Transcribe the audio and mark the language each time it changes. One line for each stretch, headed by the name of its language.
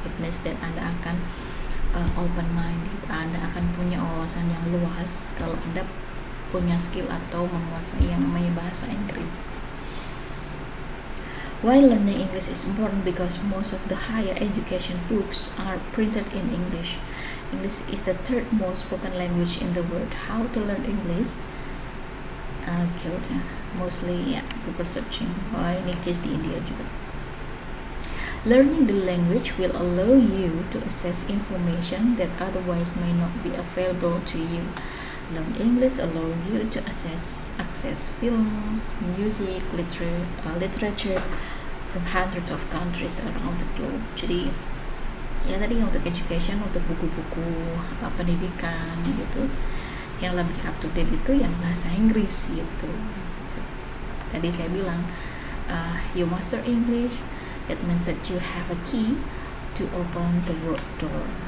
English: It means that
Indonesian: Anda akan open minded, Anda akan punya wawasan yang luas kalau Anda punya skill atau menguasai yang namanya bahasa Inggris.
English: Why learning English is important? Because most of the higher education books are printed in English. English is the third most spoken language in the world. How to learn English? Mostly people searching.
Indonesian: Ini case di India juga.
English: Learning the language will allow you to access information that otherwise may not be available to you. Learn English allow you to access films, music, literature from hundreds of countries around the globe.
Indonesian: Jadi ya tadi untuk education, untuk buku-buku pendidikan gitu, yang lebih up to date itu yang bahasa Inggris gitu. Tadi saya bilang
English: you master English, it means that you have a key to open the world door.